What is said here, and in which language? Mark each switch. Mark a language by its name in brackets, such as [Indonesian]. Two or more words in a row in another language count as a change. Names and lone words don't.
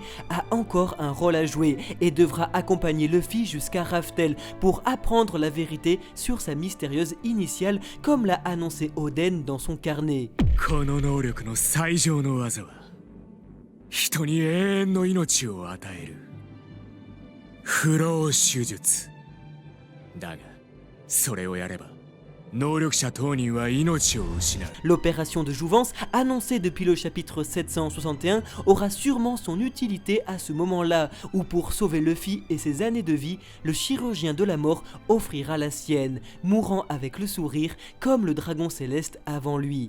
[French] a encore un rôle à jouer et devra accompagner Luffy jusqu'à Raftel pour apprendre la vérité sur sa mystérieuse initiale, comme l'a annoncé Oden dans son carnet. [Japanese] この能力の最上の技は人に永遠の命を与える不老手術だがそれをやれば [French] L'opération de jouvence, annoncée depuis le chapitre 761, aura sûrement son utilité à ce moment-là, où pour sauver Luffy et ses années de vie, le chirurgien de la mort offrira la sienne, mourant avec le sourire comme le dragon céleste avant lui.